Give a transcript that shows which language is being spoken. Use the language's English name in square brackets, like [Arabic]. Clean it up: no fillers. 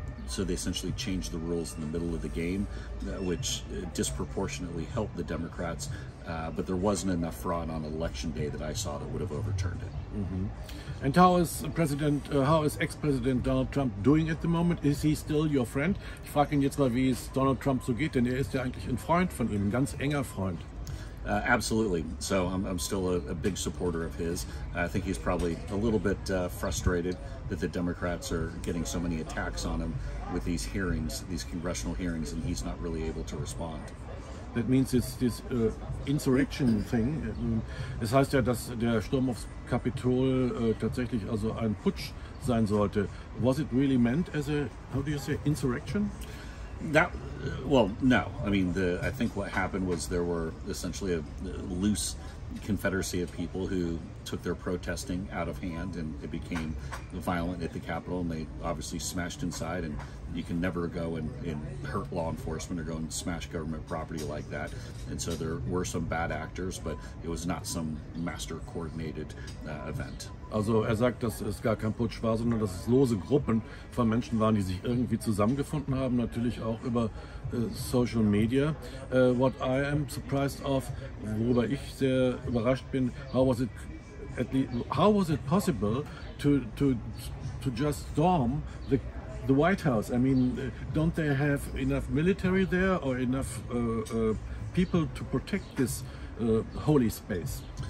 [English] So they essentially changed the rules in the middle of the game, which disproportionately helped the Democrats. But there wasn't enough fraud on election day that I saw that would have overturned it. And how is ex-President Donald Trump doing at the moment? Is he still your friend? [German] Ich frage ihn jetzt mal, wie es Donald Trump so geht, denn er ist ja eigentlich ein Freund von ihm, ein ganz enger Freund. [English] Absolutely. So I'm still a big supporter of his. I think he's probably a little bit frustrated that the Democrats are getting so many attacks on him with these hearings, these congressional hearings, and he's not really able to respond. That means it's this insurrection thing. [German] Es heißt ja, dass der Sturm aufs Kapitol tatsächlich also ein Putsch sein sollte. [English] Was it really meant as a, how do you say, insurrection? Well, no. I mean, I think what happened was there were essentially a loose confederacy of people who took their protesting out of hand, and it became violent at the Capitol, and they obviously smashed inside, and you can never go and hurt law enforcement or go and smash government property like that. And so there were some bad actors, but it was not some master coordinated event. [German] Also er sagt, dass es gar kein Putsch war, sondern dass es lose Gruppen von Menschen waren, die sich irgendwie zusammengefunden haben, natürlich auch über Social Media. [English] What I am surprised of, [German] worüber ich sehr überrascht bin, [English] how was it possible to just storm the White House? I mean, don't they have enough military there or enough people to protect this holy space?